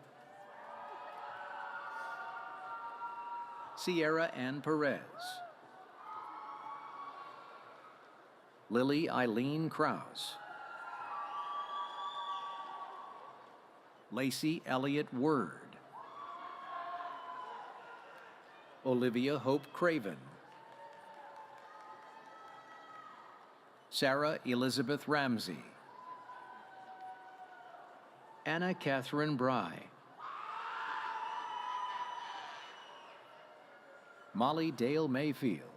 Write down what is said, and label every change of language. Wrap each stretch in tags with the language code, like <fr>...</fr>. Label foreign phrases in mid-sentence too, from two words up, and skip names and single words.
<en>Sierra Ann Perez. Lily Eileen Krause. Lacey Elliott Word. Olivia Hope Craven. Sarah Elizabeth Ramsey. Anna Catherine Bry. Molly Dale Mayfield.</en>